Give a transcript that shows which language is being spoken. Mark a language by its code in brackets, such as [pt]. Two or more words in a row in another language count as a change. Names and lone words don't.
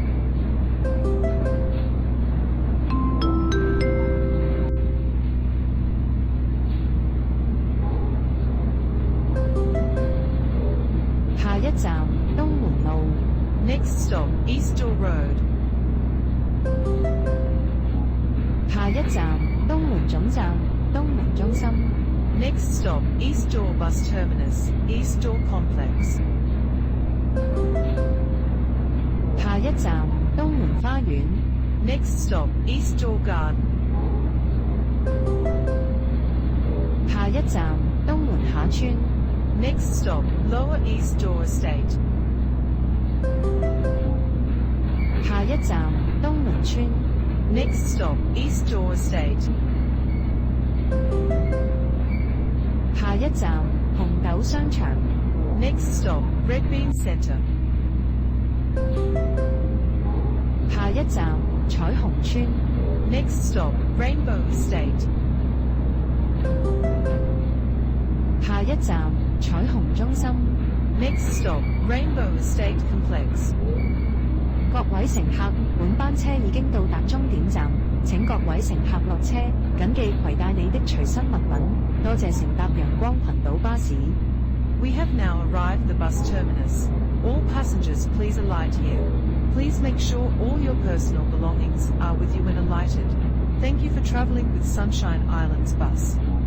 [yue] 下一站東門路。 [en] Next stop, East Door Road. [yue] 下一站東門總站東門中心。 [en] Next stop, East Door Bus Terminus, East Door Complex. [yue] 下一站東門花園。 [en] Next stop, East Door Garden. [yue] 下一站東門下村。 [en] Next stop, Lower East Door Estate. [yue] 下一站東門村。 [en] Next stop, East Door Estate. [yue] 下一站紅豆商場。 [en] Next stop, Red Bean Center. [yue] 下一站彩虹村。 [en] Next stop, Rainbow Estate. [yue] 下一站彩虹中心。 [en] Next stop, Rainbow Estate Complex. [yue] 各位乘客，本班車已經到達終點站，請各位乘客落車，謹記攜帶你的隨身物品。多謝乘搭陽光群島巴士。 [en] We have now arrived the bus terminus. All passengers please alight here. Please make sure all your personal belongings are with you when alighted. Thank you for traveling with Sunshine Islands Bus.